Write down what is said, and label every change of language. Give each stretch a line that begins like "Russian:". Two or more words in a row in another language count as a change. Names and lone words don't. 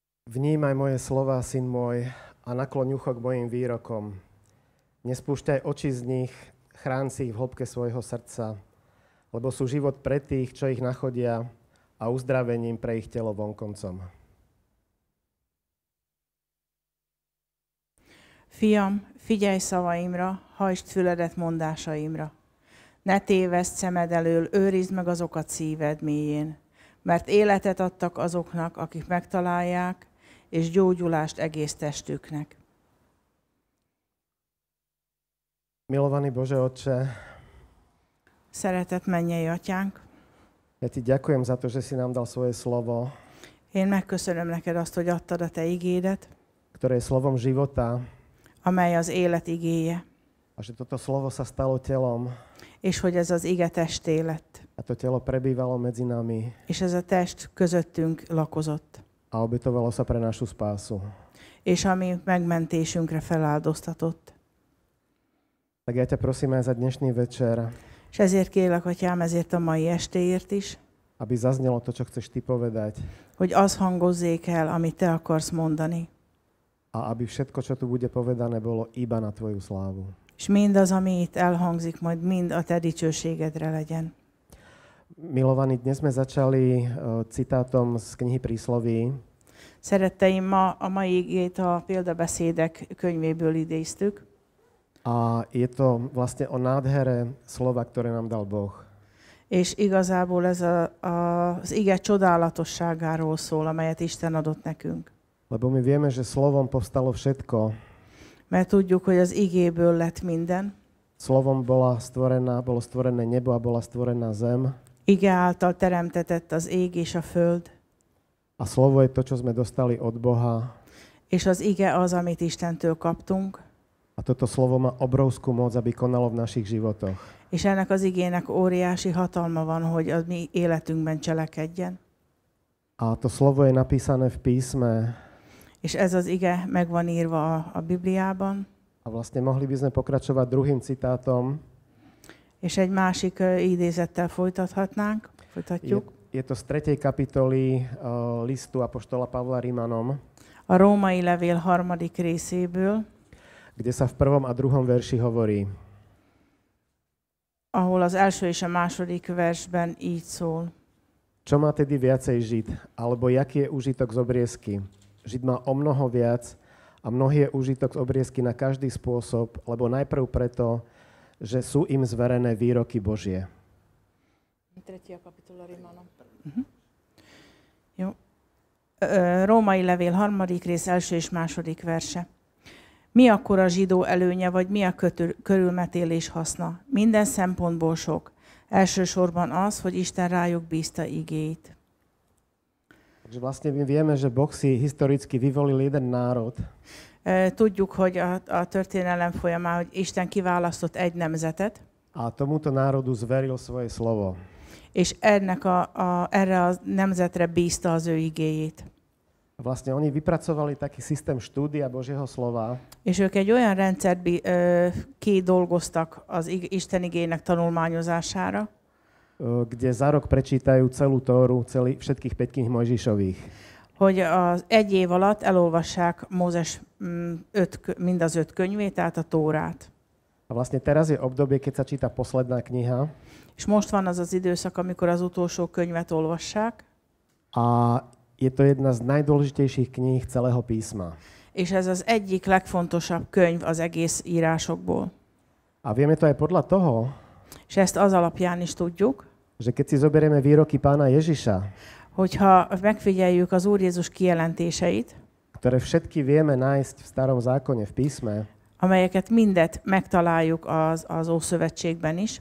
Slovak: Vnímaj moje slova, syn môj, a nakloň ucho k mojim výrokom. Nespúšťaj oči z nich, chráň si ich v hĺbke svojho srdca, lebo sú život pre tých, čo ich nachodia, a uzdravením pre ich telo vonkoncom.
Hungarian: Fiam, figyelj szavaimra, hajtsd füledet mondásaimra. Ne téveszd szemed elől, őrizd meg azokat szíved mélyén, mert életet adtak azoknak, akik megtalálják, és gyógyulást egész testüknek.
Slovak: Milovaný Bože Otče,
Hungarian: Szeretett mennyei atyánk,
Slovak: ja ti ďakujem za to, že si nám dal svoje slovo,
Hungarian: én megköszönöm neked azt, hogy adtad a te igédet,
Slovak: ktoré je slovom života,
Hungarian: amely az élet igéje,
Slovak: a že toto slovo sa stalo telom
Hungarian: és hogy ez az ige testé lett,
Slovak: a to telo prebývalo medzi nami
Hungarian: és ez a test közöttünk lakozott,
Slovak: a obetovalo sa pre našu spásu.
Hungarian: és ami megmentésünkre feláldoztatott.
Slovak: Tak ja ťa prosím aj za dnešný večer,
Hungarian: És ezért kérlek, atyám, ezért a mai estéért is,
Slovak: aby zaznelo to, čo chceš ty povedať,
Hungarian: hogy az hangozzék el, amit te akarsz mondani.
Slovak: a aby všetko, čo tu bude povedané, bolo iba na tvoju slávu.
Hungarian: És mindaz, ami itt elhangzik, majd mind a te dicsőségedre legyen.
Slovak: Milovaní, dnes sme začali citátom z knihy Prísloví.
Hungarian: Szeretteim, a mai igét a példabeszédek könyvéből idéztük,
Slovak: A je to vlastne o nádhere slova, ktoré nám dal Boh.
Hungarian: és igazából ez az ige csodálatosságáról szól, amelyet Isten adott nekünk.
Slovak: Lebo my vieme, že slovom povstalo všetko.
Hungarian: Mert tudjuk, hogy az igéből lett minden.
Slovak: Slovom bolo stvorené nebo a bola stvorená zem.
Hungarian: Ige által teremtetett az ég és a föld,
Slovak: A slovo je to, čo sme dostali od Boha.
Hungarian: és az ige az, amit Istentől kaptunk,
Slovak: A toto slovo má obrovskú moc, aby konalo v našich životoch.
Hungarian: és ennek az igének óriási hatalma van, hogy a mi életünkben cselekedjen.
Slovak: A to slovo je napísané v písme.
Hungarian: És ez az ige meg van írva a Bibliában,
Slovak: A vlastne mohli by sme pokračovať druhým citátom.
Hungarian: és egy másik idézettel folytatjuk.
Slovak: Je to z 3. kapitoly listu apoštola Pavla Rímanom,
Hungarian: A római levél 3. részéből,
Slovak: kde sa v 1. a 2. verši hovorí:
Hungarian: ahol az első és a második versben így szól.
Slovak: Čo má tedy viacej Žid? Alebo jaký je úžitok z obriezky? Žid má o mnoho viac a mnohý je úžitok z obriezky na každý spôsob, lebo najprv preto, že sú im zverené výroky Božie. 3. kapitola Rímanom.
Hungarian: Jó. Római levél 3. rész első és második verse. Mi akkor a zsidó előnye, vagy mi a körülmetélés haszna? Minden szempontból sok. Elsősorban az, hogy Isten rájuk bízta igéit.
Slovak: Takže vlastne my vieme, že Boh si historicky vyvolil jeden národ,
Hungarian: Tudjuk, hogy a történelem folyamán, hogy Isten kiválasztott egy nemzetet,
Slovak: a tomuto národu zveril svoje slovo.
Hungarian: és erre a nemzetre bízta az ő igéjét.
Slovak: A vlastne oni vypracovali taký systém štúdia Božieho slova,
Hungarian: És ők egy olyan rendszert kidolgoztak az Isten igének tanulmányozására,
Slovak: kde za rok prečítajú celú Tóru, všetkých 5 kníh Mojžišových.
Hungarian: hogy az egy év alatt elolvassák Mózes mind az 5 könyvét, tehát a Tórát.
Slovak: A vlastne teraz je obdobie, keď sa číta posledná kniha.
Hungarian: És most van az az időszak, amikor az utolsó könyvet olvassák,
Slovak: A je to jedna z najdôležitejších kníh celého písma.
Hungarian: és ez az egyik legfontosabb könyv az egész írásokból.
Slovak: A vieme to aj podľa toho,
Hungarian: És ezt az alapján is tudjuk,
Slovak: že keď si zoberieme výroky pána Ježiša,
Hungarian: hogyha megfigyeljük az Úr Jézus kijelentéseit,
Slovak: ktoré všetky vieme nájsť v starom zákone, v písme,
Hungarian: amelyeket mindet megtaláljuk az Ószövetségben is,